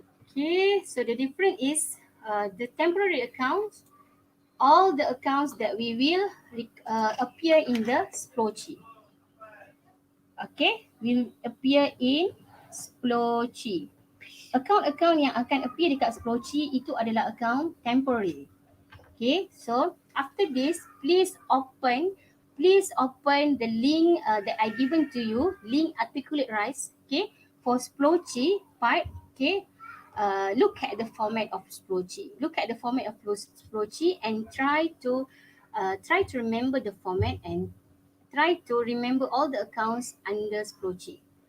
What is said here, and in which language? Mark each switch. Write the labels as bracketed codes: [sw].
[en] Okay, so the difference is the temporary accounts, all the accounts that we will appear in the spreadsheet. Okay, will appear in spreadsheet. [ms] Account-account yang akan appear dekat spreadsheet itu adalah account temporary. [en] Okay, so after this, please open the link that I given to you, link articulate rise. Okay, for spreadsheet part. Okay, look at the format of spreadsheet. Look at the format of spreadsheet and try to remember the format and try to remember all the accounts under spreadsheet.